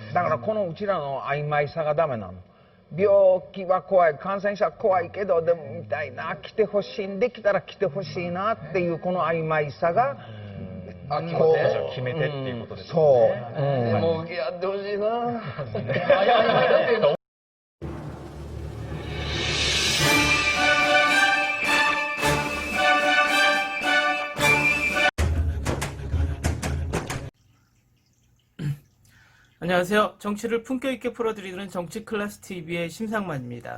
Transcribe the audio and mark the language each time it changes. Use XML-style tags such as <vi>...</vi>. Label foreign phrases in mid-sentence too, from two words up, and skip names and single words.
<ja>だからこのうちらの曖昧さがダメなの。病気は怖い、感染者は怖いけど、でも見たいな、来てほしいんできたら来てほしいなっていうこの曖昧さが、決めてっていうことですね。そう。もうやってほしいな。</ja> <ko>안녕하세요. 정치를 품격 있게 풀어드리는 정치클래스TV의 심상만입니다.</ko>